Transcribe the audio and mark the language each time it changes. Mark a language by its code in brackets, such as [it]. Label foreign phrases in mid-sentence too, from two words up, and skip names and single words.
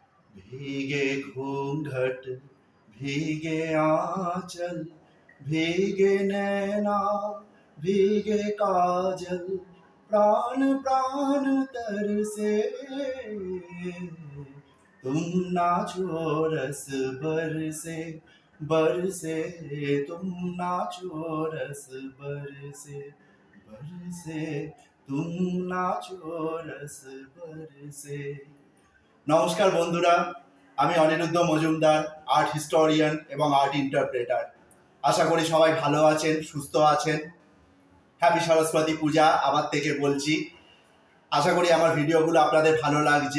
[hi] भीगे घूंघट भीगे आंचल भीगे नैना भीगे काजल प्राण प्राण तरसे तुम नाचो रस बरसे बरसे तुम नाचो रस बरसे बरसे तुम नाचो रस बरसे। [bn] নমস্কার বন্ধুরা, আমি অনিরুদ্ধ মজুমদার, [en] art historian [bn] এবং [en] art interpreter. [bn] আশা করি সবাই ভালো আছেন, সুস্থ আছেন। হ্যাপি সরস্বতী পূজা আবার থেকে বলছি। আশা করি আমার ভিডিওগুলো আপনাদের ভালো লাগছে।